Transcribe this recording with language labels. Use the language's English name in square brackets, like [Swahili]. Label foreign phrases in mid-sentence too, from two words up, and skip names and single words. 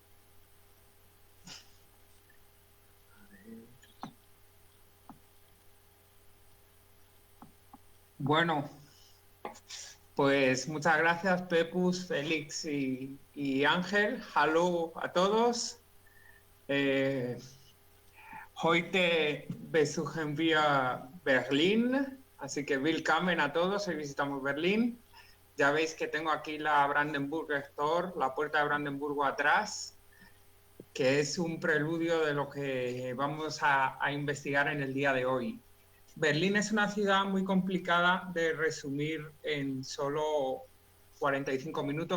[Spanish] Bueno, pues muchas gracias, Pepus, Félix y Ángel. Hallo a todos. [German] Heute besuchen wir Berlin, así que willkommen a todos. [Spanish] Hoy visitamos Berlín. Ya veis que tengo aquí la Brandenburger Tor, la puerta de Brandenburgo atrás, que es un preludio de lo que vamos a investigar en el día de hoy. Berlín es una ciudad muy complicada de resumir en solo 45 minutos.